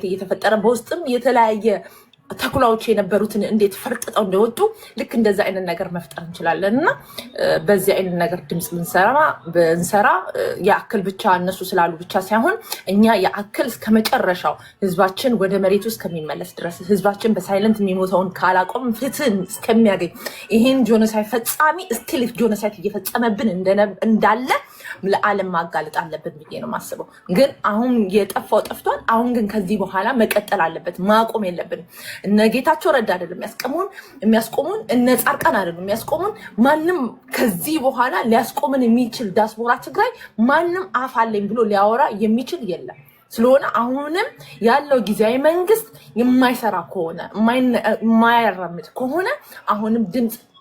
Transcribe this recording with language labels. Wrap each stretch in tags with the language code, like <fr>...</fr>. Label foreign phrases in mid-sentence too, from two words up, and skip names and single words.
<am>እየተፈጠረ በውስጥም የተለያየ ተኩላዎች የነበሩትን እንዴት ፈርጥጠው እንደወጡ ልክ እንደዛ አይነት ነገር መፍጠር እንችላለን እና በዚህ አይነት ነገር ድምጽ ብንሰራ የአክል ብቻ እነሱ ስላሉ ብቻ ሳይሆን እኛ የአክል እስከመጨረሻው ህዝባችን ወደ መሬቱ እስከሚመለስ ድረስ ህዝባችን በሳይለንት የሚሞተውን ካላቆም ፍትህን እስከሚያገኝ ይሄን ጆኖሳይድ ፈጻሚ ስቲል ጆኖሳይድ እየፈጸመብን እንዳለ ለዓለም ማጋለጥ አለብን ብዬ ነው የማስበው። ግን አሁን የጠፋው ጠፍቷል። አሁን ግን ከዚህ በኋላ መቀጠል አለበት፣ ማቆም የለብንም። እነ ጌታቸው ረዳ አይደለም የሚያስቆሙን፣ እነ ጻድቃን አይደለም የሚያስቆሙን። ማንም ከዚህ በኋላ ሊያስቆምን የሚችል ዲያስፖራ ትግራይ ማንም አፍ አለኝ ብሎ ሊያወራ የሚችል የለም። ስለሆነ አሁንም ያለው ጊዜያዊ መንግስት የማይሰራ ከሆነ የማያራምድ ከሆነ አሁንም ድምፅ</am>